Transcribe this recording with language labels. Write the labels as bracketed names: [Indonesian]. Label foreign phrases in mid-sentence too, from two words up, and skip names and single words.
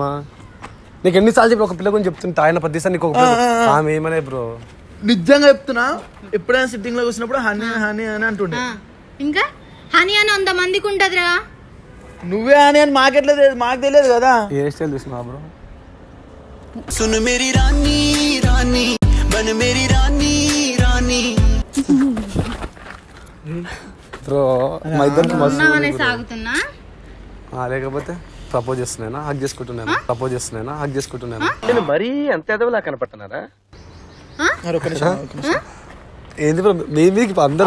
[Telugu] నీకు ఎన్నిసార్లు చెప్పి ఒక పిల్ల గురించి చెప్తుంటా, ఆయన ప్రతిసారి నీకు ఆమె ఏమనే బ్రో. నిజంగా చెప్తున్నా, ఎప్పుడైనా సిట్టింగ్ లో కూర్చున్నప్పుడు హనీ హనీ అని అంటుండే. ఇంకా హనీ అని 100 మందికి ఉంటదిరా. నువ్వే అని మాకెట్లా తెలియదు, మాకు తెలియదు కదా. ఏ స్టైల్ చూసినా బ్రో? [Hindi] सुन मेरी रानी रानी बन मेरी रानी रानी [Telugu] బ్రో మా ఇద్దరికి మస్తు ఉన్నావనే సాగుతున్నా. లేకపోతే ప్రపోజ్ చేస్తున్నానా, హక్ చేసుకుంటున్నాను, ప్రపోజ్ చేస్తున్నానా, హక్ చేసుకుంటున్నాను. నేను మరీ అంత ఎదవలా కనపడుతున్నారా? మరి ఒక్క నిమిషం, ఒక్క నిమిషం. ఏంది బ్రో మీది మీదకి అందరు